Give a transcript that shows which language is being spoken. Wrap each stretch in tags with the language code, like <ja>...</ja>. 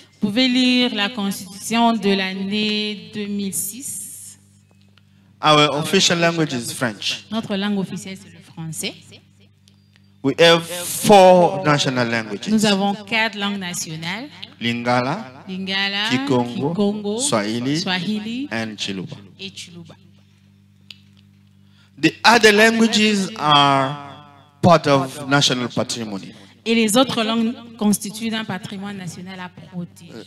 <fr>Vous pouvez lire la Constitution de l'année 2006.</fr> <en>Our official language is French.</en> <fr>Notre langue officielle, c'est le français.</fr> <en>We have 4 national languages.</en> <fr>Nous avons 4 langues nationales.</fr> <en>Lingala, Kikongo, Swahili, and Chiluba.</en> <fr>Et Chiluba.</fr> <en>The other languages are part of national patrimony.</en> <fr>Et les autres langues constituent un patrimoine national à protéger.</fr>